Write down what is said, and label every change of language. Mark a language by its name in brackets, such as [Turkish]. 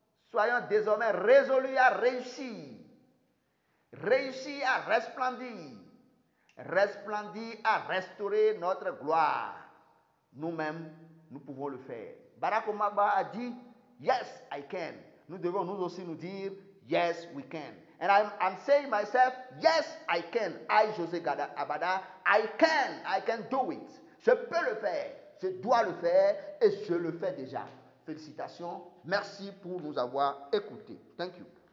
[French] Soyons désormais résolus à réussir. Réussir à resplendir. Resplendir à restaurer notre gloire. Nous-mêmes, nous pouvons le faire. Barack Obama a dit, [English] yes, I can. [French] Nous devons nous aussi nous dire, [English] yes, we can. And I'm saying myself, yes, I can. I, José Abada, I can do it. [French] Je peux le faire, je dois le faire et je le fais déjà. Félicitations, merci pour nous avoir écoutés. [English] Thank you.